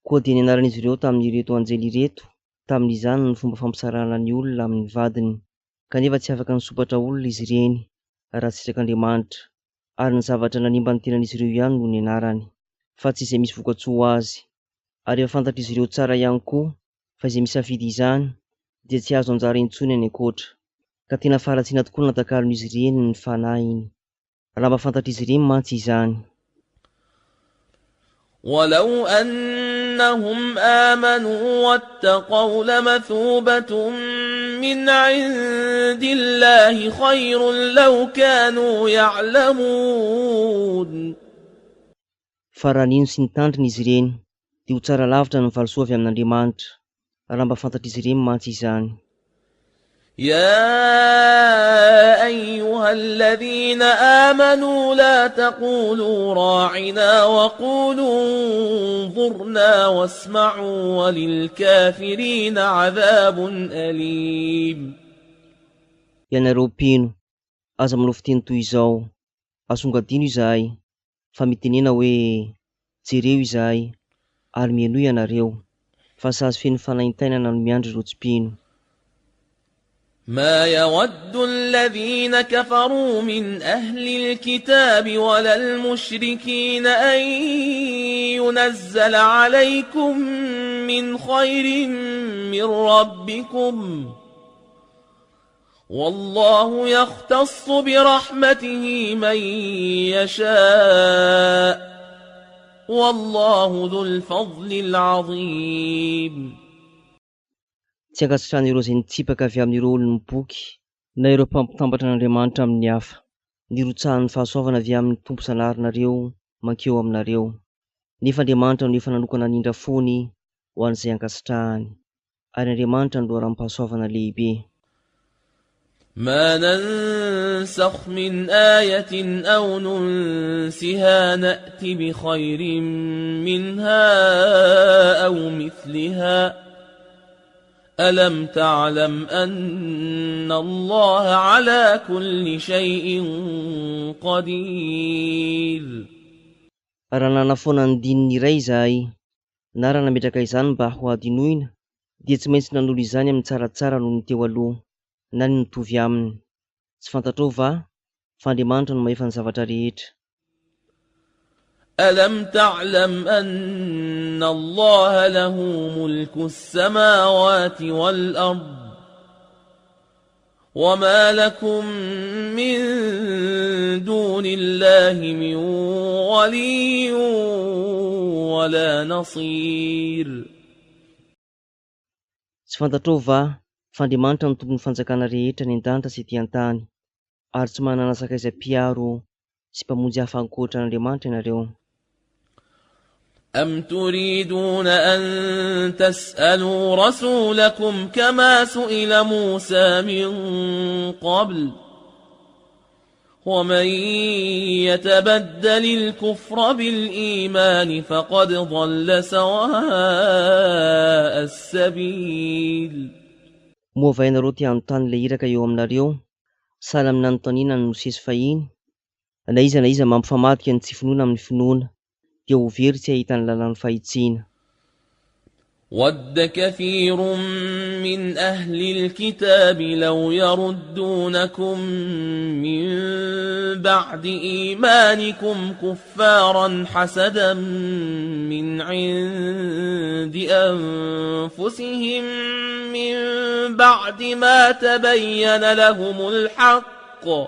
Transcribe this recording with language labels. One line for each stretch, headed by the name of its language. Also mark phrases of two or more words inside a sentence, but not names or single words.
Malagasy: Koa dia nianaran'izy ireo tamin'ireto anjely ireto tamin'izany ny fomba fampisarana ny olona amin'ny vadiny, kanefa tsy afaka nisopatra olona izy ireny raha tsy Andriamanitra, ary ny zavatra nanimba ny tenan'izy ireo ihany no nianarany, fa tsy izay misy vokatsoa ho azy. Ary efa fantatra izy ireo tsara ihany koa fa izay misafidy izany dia tsy azo anjara intsony any ankoatra, ka tena faratsiana tokoa natakalon'izy ireny ny fanahy iny, raha mba fantatra izy ireny mantsy izany.
Arabic: ولو أنهم آمنوا واتقوا لمثوبة من عند الله خير لو كانوا يعلمون.
Malagasy: Fa raha nino sy nitandrina izy ireny dia ho tsara lavitra ny valosoa avy amin'Andriamanitra, raha mba fantatra izy ireny mantsy izany.
Arabic: يا أيها الذين آمنوا لا تقولوا راعنا وقولوا انظرنا واسمعوا وللكافرين عذاب أليم.
Malagasy: Ianareo mpino, aza manao fiteny toy izao: asongadino izahay, fa mitenena hoe jereo izahay, ary mieno ianareo, fa sazy feno fanaintainana no miandry ireo tsy mpino.
Arabic: ما يود الذين كفروا من أهل الكتاب ولا المشركين أن ينزل عليكم من خير من ربكم والله يختص برحمته من يشاء والله ذو الفضل العظيم.
Malagasy: Tsy ankasitrahana ireo izay nitsipaka avy amin'ireo olon'ny boky na ireo mpampitambatra an'Andriamanitra amin'ny hafa, nirotsahan'ny fahasoavana avy amin'ny tompo zanarinareo mankeo aminareo, nefa Andriamanitra no efa nanokana nindra foany ho an'izay ankasitrahany, ary Andriamanitra no loharam-pahasoavana lehibe.
Arabic: ما ننسخ من آية أو ننسها نأت بخير منها أو مثلها ألم تعلم أن الله على كل شيء قدير.
Malagasy: Raha nanafoana ny dininy iray izahay, na raha nametraka izany mba ho adinoina, dia tsy maintsy nanolo izany amin'ny tsaratsara noho ny teo aloha, na ny mitovy aminy. Tsy fantatrao va fa Andriamanitra no mahefa ny zavatra rehetra.
Arabic: ألم تعلم أن الله له ملك السماوات والأرض وما لكم من دون الله من ولي ولا نصير.
Malagasy: Tsy fantatrao va fa Andriamanitra no tompony fanjakana rehetra ny an-danitra sy ety an-tany, ary tsy manana sakaiza-piaro sy mpamonjy hafa ankoatran'Andriamanitra ianareo.
Arabic: أم تريدون أن تسألوا رسولكم كما سئل موسى من قبل ومن يتبدل الكفر بالإيمان فقد ضل سواء السبيل.
Malagasy: Moa va ianareo tia anontany ilay iraka eo aminareo, sahala amin'ny nanontaniana ny Mosesy fahiny, na iza mampifamadika ny tsy finoana amin'ny finoana, dia ho very tsy ahitany lalàna fahitsiana.
Arabic: ود كثير من أهل الكتاب لو يردونكم من بعد إيمانكم كفارا حسدا من عند أنفسهم من بعد ما تبين لهم الحق